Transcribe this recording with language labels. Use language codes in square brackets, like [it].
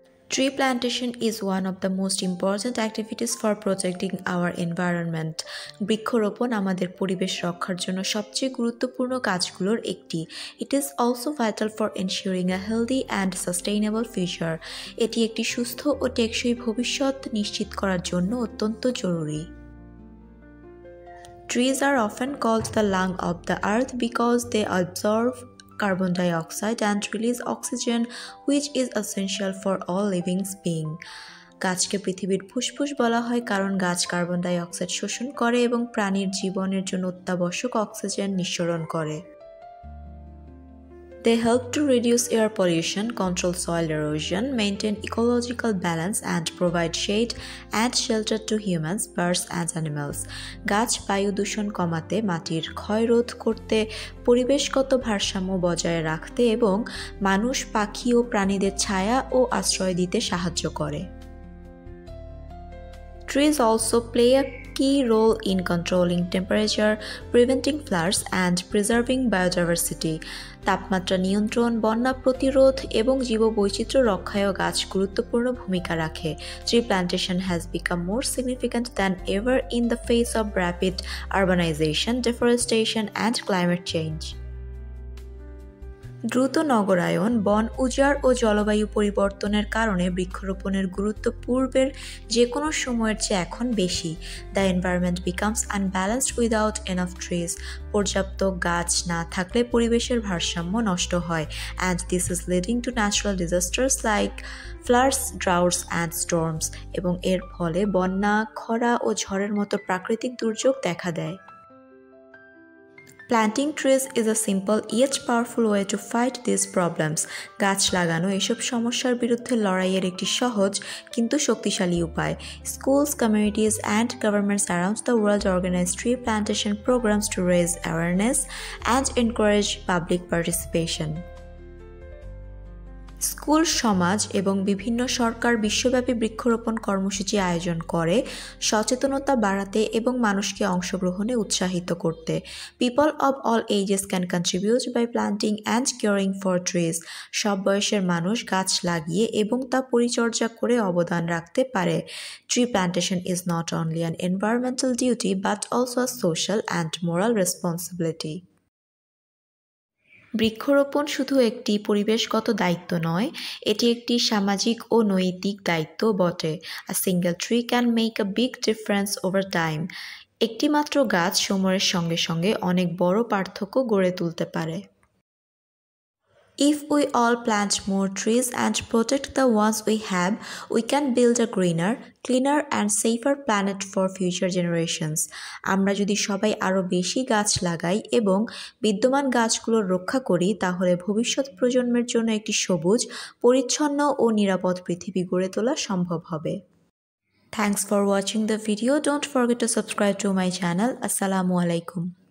[en] Tree plantation is one of the most important activities for protecting our environment. [bn] বৃক্ষরোপণ আমাদের পরিবেশ রক্ষার জন্য সবচেয়ে গুরুত্বপূর্ণ কাজগুলোর একটি। [en] It is also vital for ensuring a healthy and sustainable future. [bn] এটি একটি সুস্থ ও টেকসই ভবিষ্যৎ নিশ্চিত করার জন্য অত্যন্ত জরুরি। [en] Trees are often called the lung of the earth because they absorb carbon dioxide and release oxygen, which is essential for all living beings. [bn] গাছকে পৃথিবীর ফুসফুস বলা হয় কারণ গাছ কার্বন ডাই অক্সাইড শোষণ করে এবং প্রাণীর জীবনের জন্য অত্যাবশ্যক অক্সিজেন নিঃসরণ করে। [en] They help to reduce air pollution, control soil erosion, maintain ecological balance, and provide shade and shelter to humans, birds, and animals. [bn] গাছ বায়ু দূষণ কমাতে, মাটির ক্ষয় রোধ করতে, পরিবেশগত ভারসাম্য বজায় রাখতে এবং মানুষ, পাখি ও প্রাণীদের ছায়া ও আশ্রয় দিতে সাহায্য করে। [en] Trees also play a key role in controlling temperature, preventing floods, and preserving biodiversity. [bn] তাপমাত্রা নিয়ন্ত্রণ, বন্যা প্রতিরোধ এবং জীববৈচিত্র্য রক্ষায়ও গাছ গুরুত্বপূর্ণ ভূমিকা রাখে। [en] Tree plantation has become more significant than ever in the face of rapid urbanization, deforestation, and climate change. [bn] দ্রুত নগরায়ন, বন উজাড় ও জলবায়ু পরিবর্তনের কারণে বৃক্ষরোপণের গুরুত্ব পূর্বের যে কোনো সময়ের চেয়ে এখন বেশি। [en] The environment becomes unbalanced without enough trees. [bn] পর্যাপ্ত গাছ না থাকলে পরিবেশের ভারসাম্য নষ্ট হয়, [en] and this is leading to natural disasters like floods, droughts and storms, [bn] এবং এর ফলে বন্যা, খরা ও ঝড়ের মতো প্রাকৃতিক দুর্যোগ দেখা দেয়। [en] Planting trees is a simple yet powerful way to fight these problems. [bn] গাছ লাগানো এসব সমস্যার বিরুদ্ধে লড়াইয়ের একটি সহজ কিন্তু শক্তিশালী উপায়। [en] Schools, communities, and governments around the world organize tree plantation programs to raise awareness and encourage public participation. [bn] School, সমাজ এবং বিভিন্ন সরকার বিশ্বব্যাপী বৃক্ষরোপণ কর্মসূচি আয়োজন করে সচেতনতা বাড়াতে এবং মানুষকে অংশগ্রহণে উৎসাহিত করতে। [en] People of all ages can contribute by planting and caring for trees. [bn] সব বয়সের মানুষ গাছ লাগিয়ে এবং তা পরিচর্যা করে অবদান রাখতে পারে। [en] Tree plantation is not only an environmental duty but also a social and moral responsibility. [bn] বৃক্ষরোপণ শুধু একটি পরিবেশগত দায়িত্ব নয়, এটি একটি সামাজিক ও নৈতিক দায়িত্ব বটে। [en] A single tree can make a big difference over time. [bn] একটি মাত্র গাছ সময়ের সঙ্গে সঙ্গে অনেক বড় পার্থক্য গড়ে তুলতে পারে। [en] If we all plant more trees and protect the ones we have, we can build a greener, cleaner and safer planet for future generations. [bn] আমরা যদি সবাই আরও বেশি গাছ লাগাই এবং বিদ্যমান গাছগুলোর রক্ষা করি তাহলে ভবিষ্যৎ প্রজন্মের জন্য একটি সবুজ, পরিচ্ছন্ন ও নিরাপদ পৃথিবী গড়ে তোলা সম্ভব হবে। [en] Thanks for watching the video. Don't forget to subscribe to my channel. Assalamu alaikum.